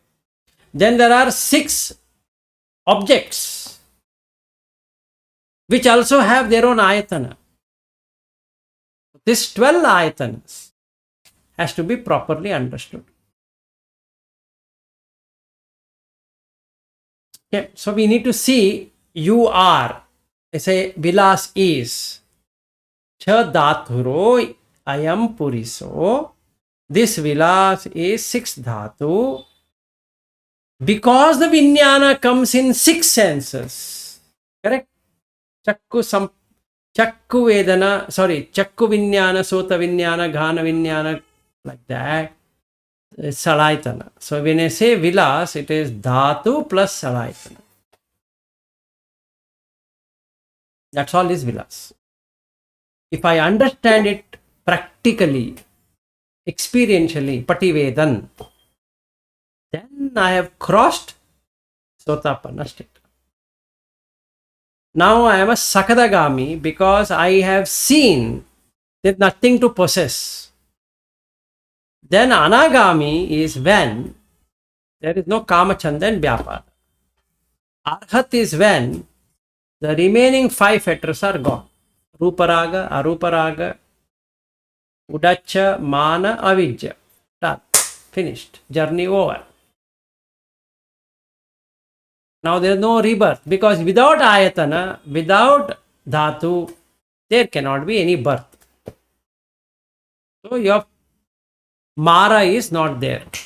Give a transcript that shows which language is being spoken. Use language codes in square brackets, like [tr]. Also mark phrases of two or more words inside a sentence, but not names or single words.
[en] Then there are 6 objects which also have their own ayatana. This 12 ayatanas has to be properly understood. Okay, so we need to see you are. I say vilas is. [pi] Cha dhaturo ayam puriso. [en] This vilas is 6th dhatu. Because the vinyana comes in 6 senses. Correct? [pi] Chakku vedana, chakku vinyana, sota vinyana, ghana vinyana, [en] like that. Salaitana. So when I say vilas, it is dhatu plus salaitana. That's all is vilas. If I understand it practically, experientially, pativedan, then I have crossed sotapanna state. Now I am a sakadagami because I have seen there's nothing to possess. Then anagami is when there is no kama, chanda and vyapara. Arhat is when the remaining 5 fetters are gone. [pi] Ruparaga, aruparaga, udacha, mana, avijja. [en] Done. Finished. Journey over. Now there is no rebirth because without ayatana, without dhatu, there cannot be any birth. So your mara is not there.